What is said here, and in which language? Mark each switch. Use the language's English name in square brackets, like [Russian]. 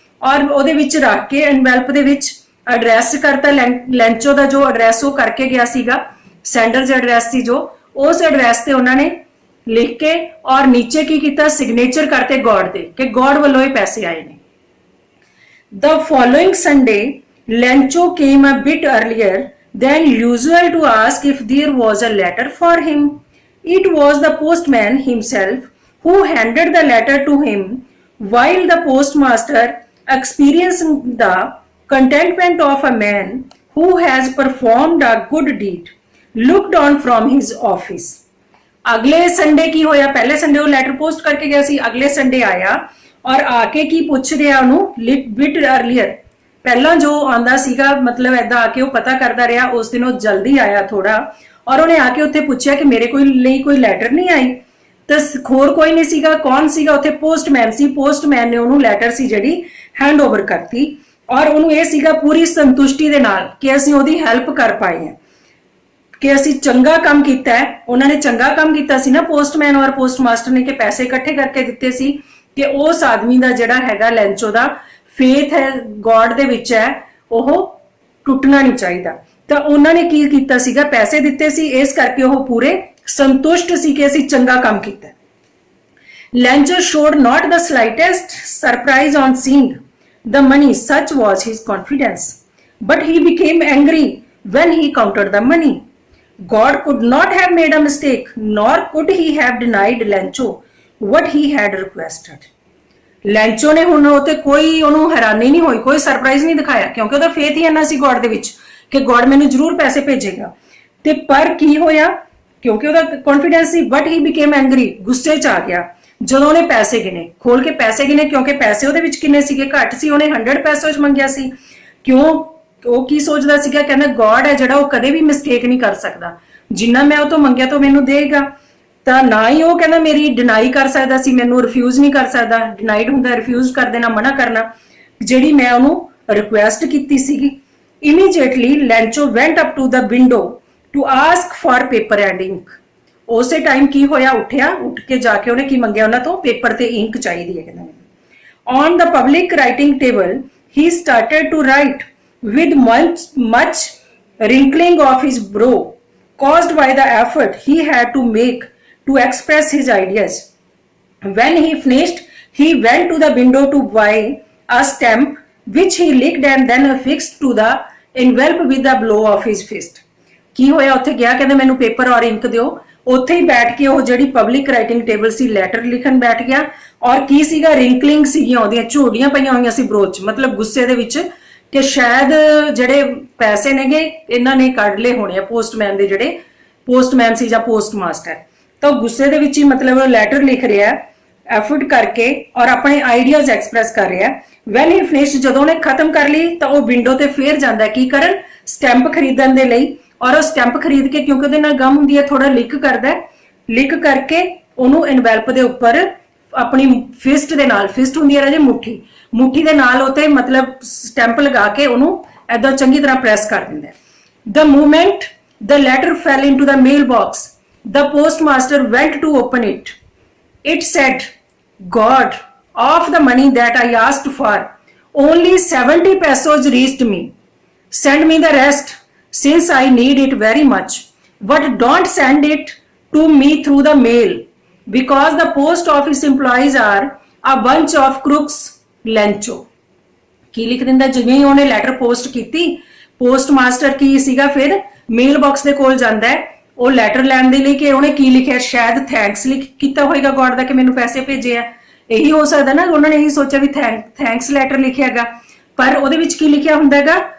[Punjabi] ਔਰ ਉਹਦੇ ਵਿੱਚ ਰੱਖ ਕੇ ਐਨਵੈਲਪ ਦੇ ਵਿੱਚ ਐਡਰੈਸ ਕਰਤਾ, ਲੈਂਚੋ ਦਾ ਜੋ ਐਡਰੈਸ ਉਹ ਕਰਕੇ ਗਿਆ ਸੀਗਾ, ਸੈਂਡਰਸ ਐਡਰੈਸ ਸੀ ਜੋ, ਉਸ ਐਡਰੈਸ ਤੇ ਉਹਨਾਂ ਨੇ ਲਿਖ ਕੇ ਔਰ ਨੀਚੇ ਕੀ ਕੀਤਾ, ਸਿਗਨੇਚਰ ਕਰਤੇ ਗॉड ਦੇ ਕਿ गॉड ਵੱਲੋਂ ਇਹ ਪੈਸੇ ਆਏ ਨੇ। [English] The following Sunday, Lencho came a bit earlier than usual to ask if there was a letter for him. It was the postman himself who handed the letter to him, while the postmaster, experiencing the contentment of a man who has performed a good deed, looked on from his office. [Punjabi] ਅਗਲੇ Sunday ਕੀ ਹੋਇਆ, ਪਹਿਲੇ Sunday ਉਹ letter post ਕਰਕੇ ਗਿਆ ਸੀ, ਅਗਲੇ Sunday ਆਇਆ ਔਰ ਆ ਕੇ ਕੀ ਪੁੱਛ ਰਿਹਾ ਉਹਨੂੰ, [English] bit earlier, [Punjabi] ਪਹਿਲਾਂ ਜੋ ਆਂਦਾ ਸੀਗਾ ਮਤਲਬ ਐਦਾਂ ਆ ਕੇ ਉਹ ਪਤਾ ਕਰਦਾ ਰਿਹਾ, ਉਸ ਦਿਨ ਉਹ ਜਲਦੀ ਆਇਆ ਥੋੜਾ ਔਰ ਉਹਨੇ ਆ ਕੇ ਉੱਥੇ ਪੁੱਛਿਆ ਕਿ ਮੇਰੇ ਲਈ ਕੋਈ ਲੈਟਰ ਨਹੀਂ ਆਈ। ਤਾਂ ਹੋਰ ਕੋਈ ਨਹੀਂ ਸੀਗਾ, ਕੌਣ ਸੀਗਾ ਉੱਥੇ, ਪੋਸਟਮੈਨ ਸੀ। ਪੋਸਟਮੈਨ ਨੇ ਉਹਨੂੰ ਲੈਟਰ ਸੀ ਜਿਹੜੀ ਹੈਂਡ ਓਵਰ ਕਰਤੀ ਔਰ ਉਹਨੂੰ ਇਹ ਸੀਗਾ ਪੂਰੀ ਸੰਤੁਸ਼ਟੀ ਦੇ ਨਾਲ ਕਿ ਅਸੀਂ ਉਹਦੀ ਹੈਲਪ ਕਰ ਪਾਏ ਹਾਂ, ਕਿ ਅਸੀਂ ਚੰਗਾ ਕੰਮ ਕੀਤਾ ਹੈ। ਉਹਨਾਂ ਨੇ ਚੰਗਾ ਕੰਮ ਕੀਤਾ ਸੀ ਨਾ ਪੋਸਟਮੈਨ ਔਰ ਪੋਸਟਮਾਸਟਰ ਨੇ, ਕਿ ਪੈਸੇ ਇਕੱਠੇ ਕਰਕੇ ਦਿੱਤੇ ਸੀ ਕਿ ਉਸ ਆਦਮੀ ਦਾ ਜਿਹੜਾ ਹੈਗਾ ਲੈਂਚੋ ਦਾ ਫੇਥ ਹੈ ਗॉड ਦੇ ਵਿੱਚ ਹੈ, ਉਹ ਟੁੱਟਣਾ ਨਹੀਂ ਚਾਹੀਦਾ। ਤਾਂ ਉਹਨਾਂ ਨੇ ਕੀ ਕੀਤਾ ਸੀਗਾ, ਪੈਸੇ ਦਿੱਤੇ ਸੀ, ਇਸ ਕਰਕੇ ਉਹ ਪੂਰੇ ਸੰਤੁਸ਼ਟ ਸੀ ਕਿ ਅਸੀਂ ਚੰਗਾ ਕੰਮ ਕੀਤਾ। [English] Lencho showed not the slightest surprise on seeing the money, such was his confidence, but he became angry when he counted the money. God could not have made a mistake, nor could he have denied Lencho what he had requested. [Punjabi] ਲੈਂਚੋ ਨੇ ਹੁਣ ਉਹ ਤੇ ਕੋਈ ਉਹਨੂੰ ਹੈਰਾਨੀ ਨਹੀਂ ਹੋਈ, ਕੋਈ ਸਰਪ੍ਰਾਈਜ਼ ਨਹੀਂ ਦਿਖਾਇਆ, ਕਿਉਂਕਿ ਉਹਦਾ ਫੇਥ ਹੀ ਇੰਨਾ ਸੀ ਗॉड ਦੇ ਵਿੱਚ ਕਿ ਗॉड ਮੈਨੂੰ ਜ਼ਰੂਰ ਪੈਸੇ ਭੇਜੇਗਾ। ਤੇ ਪਰ ਕੀ ਹੋਇਆ, ਕਿਉਂਕਿ ਉਹਦਾ confidence ਸੀ, [English] but he became angry, [Punjabi] ਗੁੱਸੇ 'ਚ ਆ ਗਿਆ ਜਦੋਂ ਉਹਨੇ ਪੈਸੇ ਗਿਣੇ, ਖੋਲ ਕੇ ਪੈਸੇ ਗਿਣੇ, ਕਿਉਂਕਿ ਪੈਸੇ ਉਹਦੇ ਵਿੱਚ ਕਿੰਨੇ ਸੀਗੇ, ਘੱਟ ਸੀ, ਉਹਨੇ 100 ਪੈਸੇ ਮੰਗਿਆ ਸੀ। ਕਿਉਂ, ਉਹ ਕੀ ਸੋਚਦਾ ਸੀਗਾ, ਕਹਿੰਦਾ ਗॉड ਹੈ ਜਿਹੜਾ ਉਹ ਕਦੇ ਵੀ ਮਿਸਟੇਕ ਨਹੀਂ ਕਰ ਸਕਦਾ, ਜਿੰਨਾ ਮੈਂ ਉਹ ਤੋਂ ਮੰਗਿਆ ਤਾਂ ਮੈਨੂੰ ਦੇਗਾ। ਤਾਂ ਨਾ ਹੀ ਉਹ ਕਹਿੰਦਾ ਮੇਰੀ ਡਿਨਾਈ ਕਰ ਸਕਦਾ ਸੀ, ਮੈਨੂੰ ਰਿਫਿਊਜ਼ ਨਹੀਂ ਕਰ ਸਕਦਾ, ਡਿਨਾਈਡ ਹੁੰਦਾ ਰਿਫਿਊਜ਼ ਕਰ ਦੇਣਾ, ਮਨਾ ਕਰਨਾ, ਜਿਹੜੀ ਮੈਂ ਉਹਨੂੰ ਰਿਕੁਐਸਟ ਕੀਤੀ ਸੀਗੀ। [English] Immediately Lencho went up to the window to ask for paper and ink. [Punjabi] ਉਸੇ ਟਾਈਮ ਕੀ ਹੋਇਆ, ਉੱਠਿਆ, ਉੱਠ ਕੇ ਜਾ ਕੇ ਉਹਨੇ ਕੀ ਮੰਗਿਆ, ਉਹਨਾਂ ਤੋਂ ਪੇਪਰ ਤੇ ਇੰਕ ਚਾਹੀਦੀ ਹੈ ਕਹਿੰਦਾ। [English] On the public writing table he started to write with much wrinkling of his brow, caused by the effort he had to make to express his ideas. When he finished, he went to the window to buy a stamp, which he licked and then affixed to the envelope with a blow of his fist. [Punjabi] ਕੀ ਹੋਇਆ, ਉੱਥੇ ਗਿਆ, ਕਹਿੰਦਾ ਮੈਨੂੰ paper ਔਰ ink ਦਿਓ। ਉੱਥੇ ਹੀ ਬੈਠ ਕੇ ਉਹ ਜਿਹੜੀ ਪਬਲਿਕ ਰਾਈਟਿੰਗ ਟੇਬਲ ਸੀ, ਲੈਟਰ ਲਿਖਣ ਬੈਠ ਗਿਆ। ਔਰ ਕੀ ਸੀਗਾ, ਰਿੰਕਲਿੰਗ ਸੀਗੀਆਂ, ਉਹਦੀਆਂ ਝੋੜੀਆਂ ਪਈਆਂ ਹੋਈਆਂ ਸੀ ਬਰੋ 'ਚ, ਮਤਲਬ ਗੁੱਸੇ ਦੇ ਵਿੱਚ ਕਿ ਸ਼ਾਇਦ ਜਿਹੜੇ ਪੈਸੇ ਨੇਗੇ ਇਹਨਾਂ ਨੇ ਕੱਢ ਲਏ ਹੋਣੇ ਆ ਪੋਸਟਮੈਨ ਦੇ, ਜਿਹੜੇ ਪੋਸਟਮੈਨ ਸੀ ਜਾਂ ਪੋਸਟਮਾਸਟਰ। ਤਾਂ ਗੁੱਸੇ ਦੇ ਵਿੱਚ ਹੀ ਮਤਲਬ ਲੈਟਰ ਲਿਖ ਰਿਹਾ ਐਫਰਟ ਕਰਕੇ ਔਰ ਆਪਣੇ ਆਈਡੀਆਜ਼ ਐਕਸਪ੍ਰੈਸ ਕਰ ਰਿਹਾ। [English] when he finish, [Punjabi] ਜਦੋਂ ਉਹਨੇ ਖਤਮ ਕਰ ਲਈ ਤਾਂ ਉਹ ਵਿੰਡੋ ਤੇ ਫੇਰ ਜਾਂਦਾ ਕੀ ਕਰਨ, ਸਟੈਂਪ ਖਰੀਦਣ ਦੇ ਲਈ। ਔਰ ਉਹ ਸਟੈਂਪ ਖਰੀਦ ਕੇ, ਕਿਉਂਕਿ ਉਹਦੇ ਨਾਲ ਗਮ ਹੁੰਦੀ ਹੈ, ਥੋੜਾ ਲਿਕ ਕਰਦਾ, ਲਿਕ ਕਰਕੇ ਉਹਨੂੰ ਐਨਵੈਲਪ ਦੇ ਉੱਪਰ ਆਪਣੀ ਫਿਸਟ ਦੇ ਨਾਲ, ਫਿਸਟ ਹੁੰਦੀ ਹੈ ਰਾਜੇ ਮੁੱਠੀ, ਮੁੱਠੀ ਦੇ ਨਾਲ ਉਤੇ ਮਤਲਬ ਸਟੈਂਪ ਲਗਾ ਕੇ ਉਹਨੂੰ ਐਦਾਂ ਚੰਗੀ ਤਰ੍ਹਾਂ ਪ੍ਰੈਸ ਕਰ ਦਿੰਦਾ। [English] The moment the letter fell into the mailbox, the postmaster went to open it. It said, God, of the money that I asked for, only 70 pesos reached me. Send me the rest, since I need it very much. But don't send it to me through the mail, because the post office employees are a bunch of crooks. [Punjabi] ਲੈਂਚੋ ਕੀ ਲਿਖ ਦਿੰਦਾ, ਜਿਵੇਂ ਹੀ ਉਹਨੇ letter post ਕੀਤੀ, post master ਕੀ ਸੀਗਾ, ਫਿਰ ਮੇਲ box ਦੇ ਕੋਲ ਜਾਂਦਾ ਹੈ ਉਹ ਲੈਟਰ ਲੈਣ ਦੇ ਲਈ ਕਿ ਉਹਨੇ ਕੀ ਲਿਖਿਆ, ਸ਼ਾਇਦ ਥੈਂਕਸ ਕੀਤਾ ਹੋਏਗਾ ਗॉड ਦਾ ਕਿ ਮੈਨੂੰ ਪੈਸੇ ਭੇਜੇ ਆ, ਇਹੀ ਹੋ ਸਕਦਾ ਨਾ, ਉਹਨਾਂ ਨੇ ਇਹੀ ਸੋਚਿਆ ਵੀ ਥੈਂਕਸ ਲੈਟਰ ਲਿਖਿਆਗਾ। ਪਰ ਉਹਦੇ ਵਿੱਚ ਕੀ ਲਿਖਿਆ ਹੁੰਦਾ ਹੈਗਾ,